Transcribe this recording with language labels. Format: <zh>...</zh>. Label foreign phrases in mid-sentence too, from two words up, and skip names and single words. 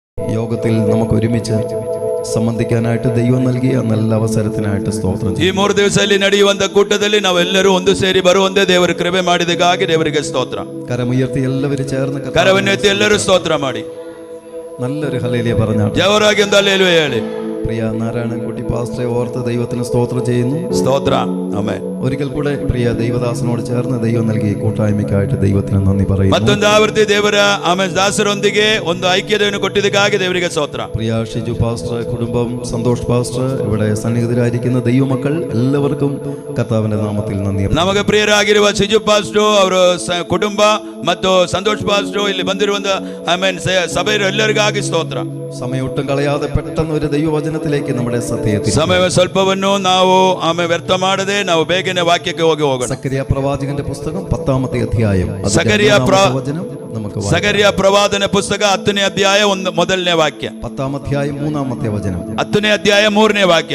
<ml>യോഗത്തിൽ നമുക്ക് ഒരുമിച്ച് ಸಂಬಂಧಿಕಾನಾയിട്ട് ದೈವ നൽകിയ നല്ല ಅವಸರത്തിനായിട്ട് ಸ್ತೋತ್ರ.</ml> <kn>ಈ 3 ದಿವಸದಲ್ಲಿ ನಡೆಯುವಂತ ಕೂಟದಲ್ಲಿ ನಾವೆಲ್ಲರೂ ಒಂದು ಸೇರಿ ಬರುವಂತೆ ದೇವರು ಕೃಪೆ ಮಾಡಿದಕ್ಕಾಗಿ ದೇವರಿಗೆ ಸ್ತೋತ್ರ.</kn> <ml>കരമുയർത്തി എല്ലാവരും ചേർന്ന്</ml> <kn>ಕರವನ್ನೆತ್ತಿ ಎಲ್ಲರೂ ಸ್ತೋತ್ರ ಮಾಡಿ</kn> <ml>നല്ലൊരു ഹല്ലേലൂയ പറഞ്ഞാട്ടെ.</ml> <kn>ಜೋರಾಗಿ ಒಂದು ಹಲ್ಲೆಲೂಯ ಹೇಳಿ.</kn> <ml>പ്രിയ നാരായണൻകുട്ടി പാസ്റ്ററെ ഓർത്ത് ദൈവത്തിന് സ്തോത്രം ചെയ്യുന്നു. സ്തോത്ര. ആമേൻ. ഒരിക്കൽ കൂടെ പ്രിയ ദൈവദാസനോട് ചേർന്ന് ദൈവം നൽകിയ കൂട്ടായ്മയ്ക്കായിട്ട് ദൈവത്തിന് നന്ദി പറയുന്നു.</ml> <kn>ಮತ್ತೊಂದು ಆವೃತ್ತಿ ದೇವರ ಆಮೇಲೆ ದಾಸರೊಂದಿಗೆ ಒಂದು ಐಕ್ಯತೆಯನ್ನು ಕೊಟ್ಟಿದ್ದಕ್ಕಾಗಿ ದೇವರಿಗೆ ಸ್ತೋತ್ರ.</kn> <ml>പ്രിയ ഷിജു പാസ്റ്റർ, കുടുംബം, സന്തോഷ് പാസ്റ്റർ, ഇവിടെ സന്നിഹിതരായിരിക്കുന്ന ദൈവമക്കൾ എല്ലാവർക്കും കർത്താവിന്റെ നാമത്തിൽ നന്ദി.</ml> <kn>ನಮಗೆ ಪ್ರಿಯರಾಗಿರುವ ಶಿಜು ಪಾಸ್ಟರ್ ಅವರ ಕುಟುಂಬ ಮತ್ತು ಸಂತೋಷ್ ಪಾಸ್ಟರ್ ಇಲ್ಲಿ ಬಂದಿರುವಂತ ಆಮೇನ್ ಸಭೆಯ ಎಲ್ಲರಿಗಾಗಿ ಸ್ತೋತ್ರ.</kn> <ml>സമയം ഒട്ടും കളയാതെ പെട്ടെന്ന് ഒരു ദൈവവചനത്തിലേക്ക് നമ്മുടെ സത്യത്തിൽ</ml> <kn>ಸಮಯ ಸ್ವಲ್ಪವನ್ನು ನಾವು ಆಮೇಲೆ ವ್ಯರ್ಥ ಮಾಡದೆ ನಾವು ಬೇಗನೆ ವಾಕ್ಯಕ್ಕೆ ಹೋಗೋಣ.</kn> <ml>സക്കറിയ പ്രവാചകന്റെ പുസ്തകം 10ാമത്തെ അധ്യായം.</ml> <kn>ಸಕರಿಯ ಪ್ರವಾದನ ಪುಸ್ತಕ 10ನೇ ಅಧ್ಯಾಯ 1ನೇ ವಾಕ್ಯ.</kn> <ml>10ാം അധ്യായം 3ാമത്തെ വചനം.</ml> <kn>10ನೇ ಅಧ್ಯಾಯ 3ನೇ ವಾಕ್ಯ.</kn>